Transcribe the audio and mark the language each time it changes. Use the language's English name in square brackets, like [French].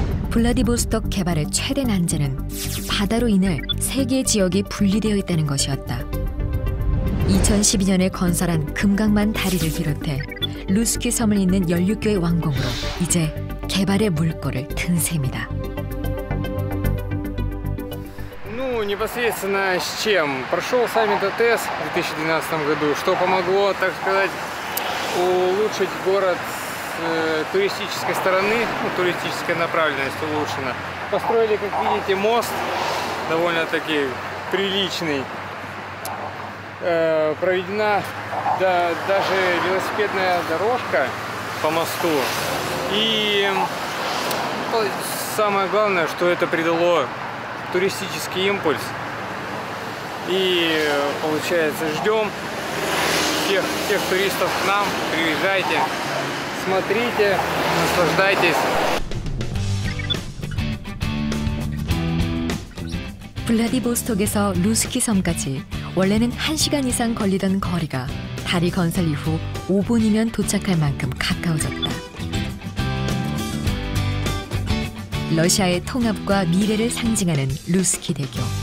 [Korean] 블라디보스톡 개발의 최대 난제는 바다로 인해 세 개의 지역이 분리되어 있다는 것이었다. 2012년에 건설한 금강만 다리를 비롯해 루스키 섬을 잇는 연륙교의 완공으로 이제 개발의 물꼬를 튼 셈이다. [Russian] Непосредственно с чем? Прошел саммит АТС в 2012 году, что помогло, так сказать, улучшить город с туристической стороны, туристическая направленность улучшена. Построили, как видите, мост довольно-таки приличный. Проведена даже велосипедная дорожка по мосту. И самое главное, что это придало туристический импульс. И получается, ждем всех туристов к нам, приезжайте, смотрите, наслаждайтесь. [Korean] 블라디보스톡에서 루스키 섬까지 원래는 1시간 이상 걸리던 거리가 다리 건설 이후 5분이면 도착할 만큼 가까워졌다. 러시아의 통합과 미래를 상징하는 루스키 대교.